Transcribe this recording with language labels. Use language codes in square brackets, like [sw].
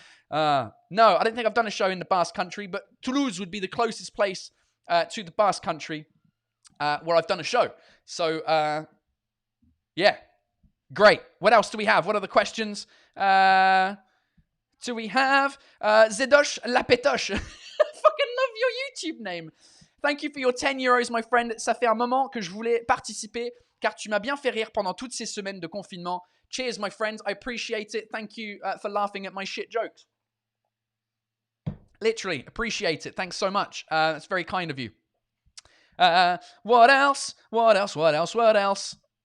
[en] No, I don't think I've done a show in the Basque Country, but Toulouse would be the closest place to the Basque Country where I've done a show. So, yeah. Great. What else do we have? What are the questions? Do we have Zedosh Lapetoche? Fucking love your YouTube name. Thank you for your 10 euros, my friend. [fr] Ça fait un moment que je voulais participer car tu m'as bien fait rire pendant toutes ces semaines de confinement. [en] Cheers, my friends. I appreciate it. Thank you for laughing at my shit jokes. Literally, appreciate it. Thanks so much. That's very kind of you. What else? What else? What else? What else?